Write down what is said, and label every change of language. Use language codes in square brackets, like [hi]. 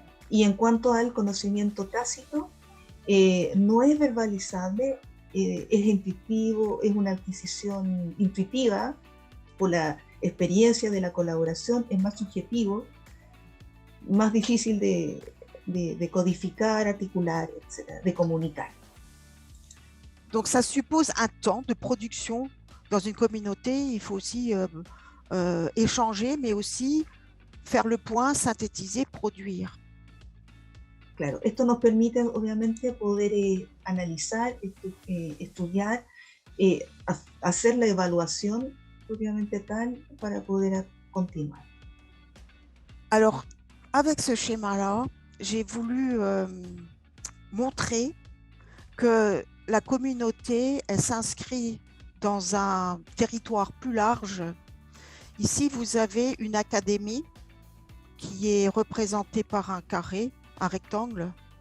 [es] Y en cuanto al conocimiento tácito, no es verbalizable, es intuitivo, es una adquisición intuitiva por la experiencia de la colaboración, es más subjetivo, más difícil de codificar, articular, etc., de comunicar. [fr] Donc, ça suppose un temps de production. Dans une communauté, il faut aussi échanger, mais aussi faire le point, synthétiser, produire. [es] Claro, esto nos permite obviamente poder analizar, estudiar, hacer la evaluación propiamente tal para poder continuar. [fr] Alors, avec ce schéma-là, j'ai voulu montrer que la communauté, elle s'inscrit dans un territoire plus large. Ici, vous avez une académie qui est représentée par un carré, un rectangle.